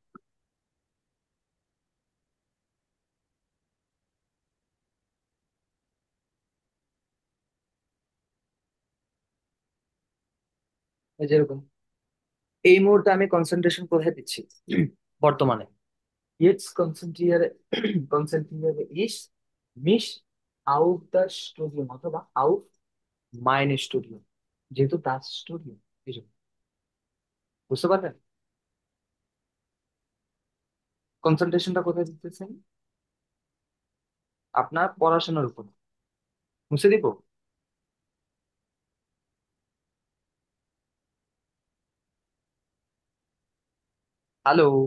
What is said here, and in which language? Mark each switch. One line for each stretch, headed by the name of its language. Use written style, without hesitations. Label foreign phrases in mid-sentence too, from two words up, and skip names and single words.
Bangla: যেরকম এই মুহূর্তে আমি কনসেন্ট্রেশন কোথায় দিচ্ছি, বর্তমানে,
German: jetzt konzentriere konzentriere ich mich auf das Studium অথবা auf meine Studium, যেহেতু das Studium,
Bangla: এই জন্য। বুঝতে পারলেন কনসেন্ট্রেশনটা কোথায় দিতেছেন? আপনার পড়াশোনার উপর। মুছে দিব? হ্যালো?